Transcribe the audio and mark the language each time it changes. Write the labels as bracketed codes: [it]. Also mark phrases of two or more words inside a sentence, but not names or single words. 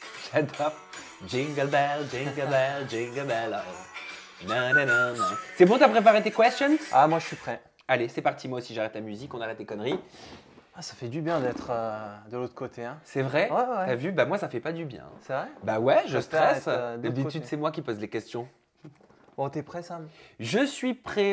[fr] J'adore. [en] Jingle bell, jingle bell, jingle bell. Na, na, na, na. [fr] C'est bon, t'as préparé tes questions? Ah, moi je suis prêt. Allez, c'est parti. Moi aussi, j'arrête la musique, on arrête les conneries. Ah, ça fait du bien d'être de l'autre côté. Hein. C'est vrai? Ouais, ouais. T'as vu? Bah moi, ça fait pas du bien. C'est vrai? Bah ouais, je préfère stresse. être, de l'autre D'habitude, côté. c'est moi qui pose les questions. Bon, t'es prêt, Sam? Je suis prêt.